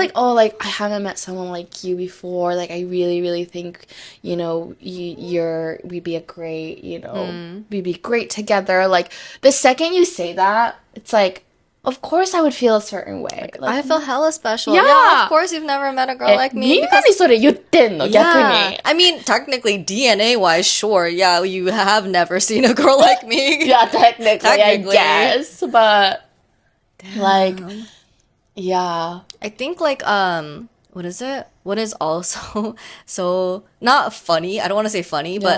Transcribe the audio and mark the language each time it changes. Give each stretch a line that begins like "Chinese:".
English: like, oh, like, I haven't met someone like you before, like, I really, really think, we'd be a great, we'd be great together. Like, the second you say that, it's like, of course I would feel a certain way. Like, I feel hella special. Yeah. Yeah, of course you've never met a girl like me.
Japanese: みんなにそれ言ってんの、逆に。
English: I mean, technically, DNA wise, sure. Yeah, you have never seen a girl like me. Yeah, technically, Technically. I guess. But, like, yeah. I think like what is it? What is also so not funny? I don't want to say funny, but